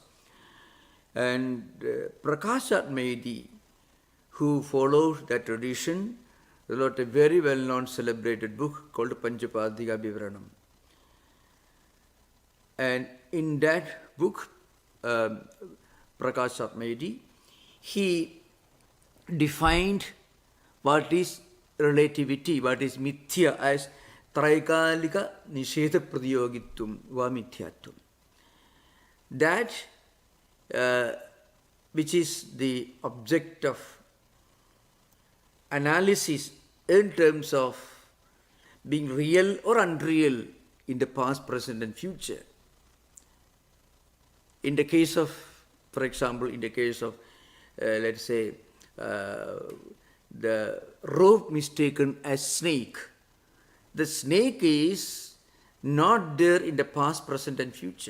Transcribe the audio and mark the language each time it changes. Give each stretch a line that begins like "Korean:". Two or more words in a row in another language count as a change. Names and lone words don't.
English: And Prakashatmayadi, who followed that tradition, wrote a very well-known celebrated book called Panchapadika Vivaranam. And in that book, Prakashatmayadi, he defined what is relativity, what is mithya, as
Sanskrit: त्रैकालिक निषेध प्रतियोगित्वं वा मिथ्यात्वम्.
English: That which is the object of analysis in terms of being real or unreal in the past, present and future. In the case of, for example, in the case of, let's say, the rope mistaken as snake, the snake is not there in the past, present and future.